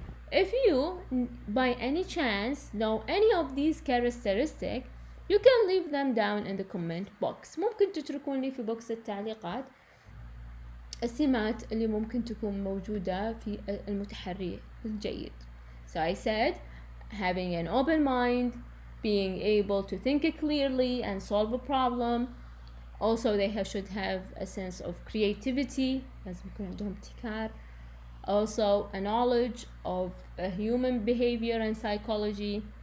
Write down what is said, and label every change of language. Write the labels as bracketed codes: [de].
[en] If you by any chance know any of these characteristics, you can leave them down in the comment box. [ar] ممكن تتركون لي في بوكس التعليقات السمات اللي ممكن تكون موجودة في المتحري الجيد. [en] So I said having an open mind, being able to think clearly and solve a problem. Also they should have a sense of creativity, [ar] لازم يكون عندهم ابتكار. [en] Also a knowledge of human behavior and psychology.